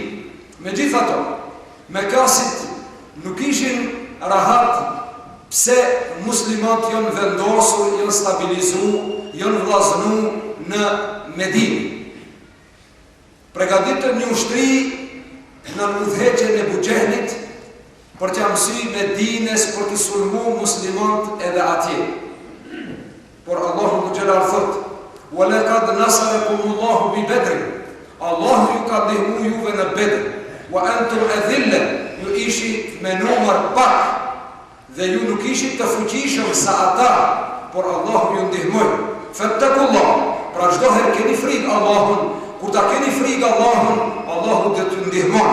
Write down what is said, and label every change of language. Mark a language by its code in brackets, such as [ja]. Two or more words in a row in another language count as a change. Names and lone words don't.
[sq] Megjithatë, Mekasit nuk ishin rahat pse muslimat janë vendosur, janë stabilizuar, janë vllazënuar në Medinë. Përgatitën një ushtri në udhëheqjen e Buxhenit për të mësuar Medinës për të sulmuar muslimanët edhe atje. Por Allahu xhelal thot: [ar] "ولقد نصركم الله ببدر." [sq] Allahu ju ka ndihmuar juve në Bedr. [ar] "وأنتم أذلة", [sq] ju ishi me numër pak dhe ju nuk ishit të fuqishëm sa ata, por Allahu ju ndihmoi. Fattakullah, pra çdo herë keni frikë Allahun, kur ta keni frikë Allahun, Allahu do t'ju ndihmon.